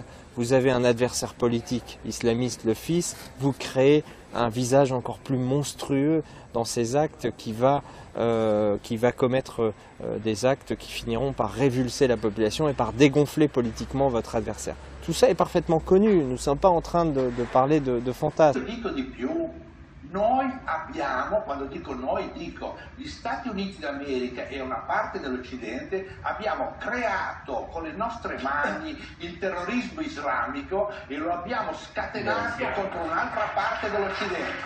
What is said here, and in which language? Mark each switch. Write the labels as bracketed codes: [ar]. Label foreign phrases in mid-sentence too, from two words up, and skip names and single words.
[fr] Vous avez un adversaire politique islamiste, le fils, vous créez un visage encore plus monstrueux dans ces actes qui va commettre des actes qui finiront par révulser la population et par dégonfler politiquement votre adversaire. Tout ça est parfaitement connu, nous ne sommes pas en train de parler de fantasmes. [it] Dico di più, Noi abbiamo, quando dico noi, dico gli Stati Uniti d'America e una parte dell'Occidente, abbiamo creato con le nostre mani il terrorismo islamico e lo abbiamo scatenato contro un'altra parte dell'Occidente.